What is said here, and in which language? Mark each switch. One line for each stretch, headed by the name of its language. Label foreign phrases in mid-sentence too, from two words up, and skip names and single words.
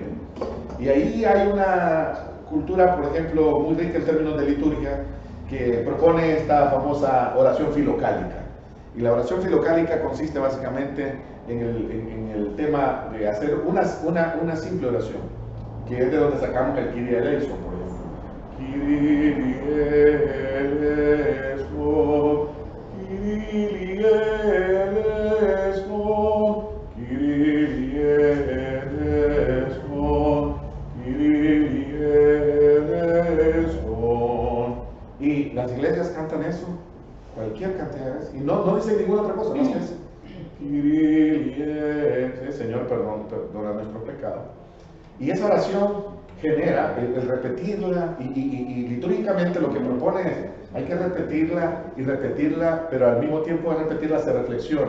Spanish: Y ahí hay una cultura, por ejemplo, muy rica en términos de liturgia, que propone esta famosa oración filocálica. Y la oración filocálica consiste básicamente en el tema de hacer una simple oración, que es de donde sacamos el
Greek: Kyrie eleison,
Spanish: por ejemplo.
Greek: Kyrie eleison, Kyrie eleison, Kyrie eleison, Kyrie eleison.
Spanish: Y las iglesias cantan eso cualquier cantidad de veces, y no dicen ninguna otra cosa, no es que es Kyrie, Señor, perdona nuestro pecado. Y esa oración genera el repetirla, y litúrgicamente lo que propone es, hay que repetirla y repetirla, pero al mismo tiempo de repetirla se reflexiona.